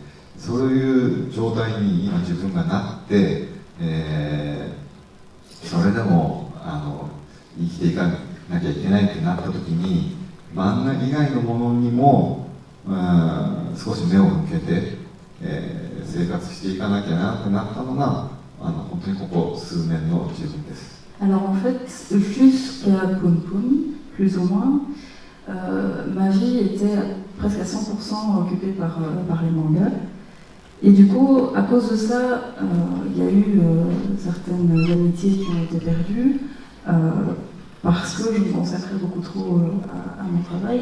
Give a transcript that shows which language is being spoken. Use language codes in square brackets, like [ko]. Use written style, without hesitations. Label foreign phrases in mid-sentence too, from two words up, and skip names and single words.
[ja] そういう状態に今自分がなって、それでも生きていかなきゃいけないってなった時に、漫画以外のものにも少し目を向けて、生活していかなきゃなってなったのが本当にここ数年の自分です。 [fr] Alors en fait, jusqu'à Poon Poon, plus ou moins, ma vie était presque à 100% occupée par les mangas. Et du coup, à cause de ça, il y a eu certaines amitiés qui ont été perdues parce que je me consacrais beaucoup trop à mon travail.